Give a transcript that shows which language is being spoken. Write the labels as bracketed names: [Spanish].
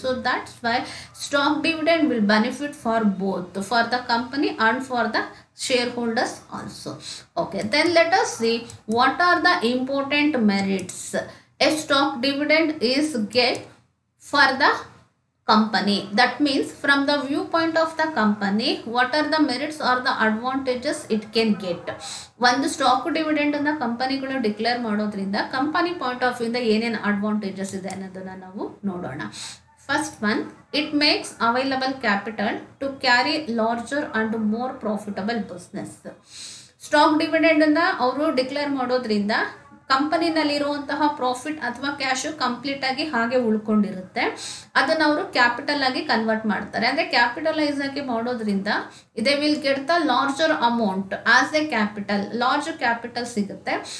[English] So that's why stock dividend will benefit for both, for the company and for the shareholders also. Okay, then let us see what are the important merits a stock dividend is get for the company. That means from the viewpoint of the company, what are the merits or the advantages it can get. [Kannada] ಒಂದು stock dividend ಅನ್ನ ಕಂಪನಿಗಳು declare ಮಾಡೋದ್ರಿಂದ company point of view ಇಂದ ಏನೇನು advantages ಇದೆ ಅನ್ನೋದನ್ನ ನಾವು ನೋಡೋಣ. [English] First one, it makes available capital to carry larger and more profitable business. [Kannada] Stock dividend ಅನ್ನ ಅವರು ಡಿಕ್ಲೇರ್ ಮಾಡೋದ್ರಿಂದ ಕಂಪನಿನಲ್ಲಿರುವಂತಹ ಪ್ರಾಫಿಟ್ ಅಥವಾ ಕ್ಯಾಶ್ ಕಂಪ್ಲೀಟ್ ಆಗಿ ಹಾಗೆ ಉಳ್ಕೊಂಡಿರುತ್ತೆ, ಅದನ್ನ ಅವರು ಕ್ಯಾಪಿಟಲ್ ಆಗಿ ಕನ್ವರ್ಟ್ ಮಾಡ್ತಾರೆ. ಅಂದ್ರೆ ಕ್ಯಾಪಿಟಲೈಸ್ ಆಗಿ ಮಾಡೋದ್ರಿಂದ [English] they will get the larger amount as a capital, [Kannada] large capital ಸಿಗುತ್ತೆ.